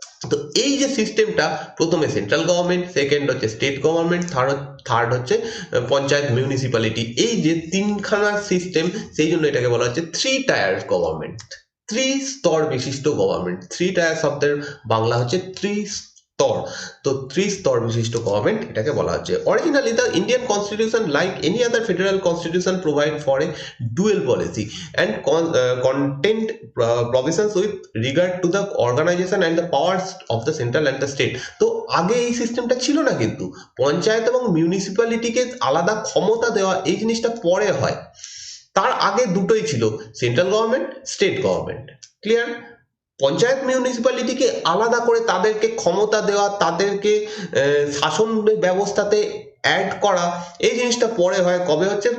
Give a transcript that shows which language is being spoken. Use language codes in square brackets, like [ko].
[bn] তো এই যে সিস্টেমটা, প্রথমে সেন্ট্রাল গভর্নমেন্ট, সেকেন্ড হচ্ছে স্টেট গভর্নমেন্ট, থার্ড হচ্ছে পঞ্চায়েত, মিউনিসিপ্যালিটি, এই যে তিনখানা সিস্টেম, সেই জন্য এটাকে বলা হচ্ছে থ্রি টায়ার গভর্নমেন্ট, ত্রিস্তর বিশিষ্ট গভর্নমেন্ট। থ্রি টায়ার শব্দের বাংলা হচ্ছে ত্রিস্তর। তো ত্রিস্তর বিশিষ্ট গভর্নমেন্ট এটাকে বলা হচ্ছে। [en] Originally the Indian constitution like any other federal constitution provide for a dual policy and content provisions with regard to the organization and the powers of the central and the state. [bn] তো আগে এই সিস্টেমটা ছিল না, কিন্তু পঞ্চায়েত এবং মিউনিসিপ্যালিটিকে আলাদা ক্ষমতা দেওয়া এই জিনিসটা পরে হয়। তার আগে দুটোই ছিল, central government, state government. Clear? Panchayat মিউনিসিপ্যালিটিকে আলাদা করে তাদেরকে ক্ষমতা দেওয়া, তাদেরকে শাসন ব্যবস্থাতে অ্যাড করা, এই জিনিসটা পরে হয়। কবে হচ্ছে?